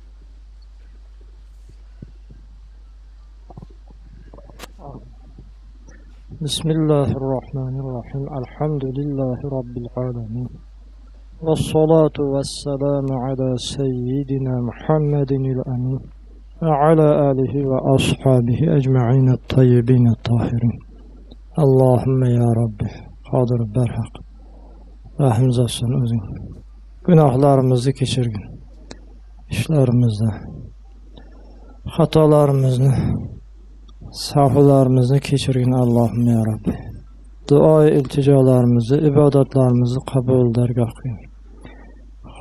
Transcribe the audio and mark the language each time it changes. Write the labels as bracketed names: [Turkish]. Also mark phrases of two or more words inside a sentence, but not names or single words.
[Arabic] بسم الله الرحمن الرحيم الحمد لله رب العالمين والصلاة والسلام على سيدنا محمد الأمين وعلى آله وأصحابه أجمعين الطيبين الطاهرين. اللهم يا ربي [Uzbek] qodir barhaq rahimizsin o'zing. Gunohlarimizni kechirgin. Ishlarimizda xatolarimizni, sahvlarimizni kechirgin Allohim [Arabic] يا رب. [Uzbek] Duo iltijolarimizni, ibodatlarimizni qabul dargoh qil.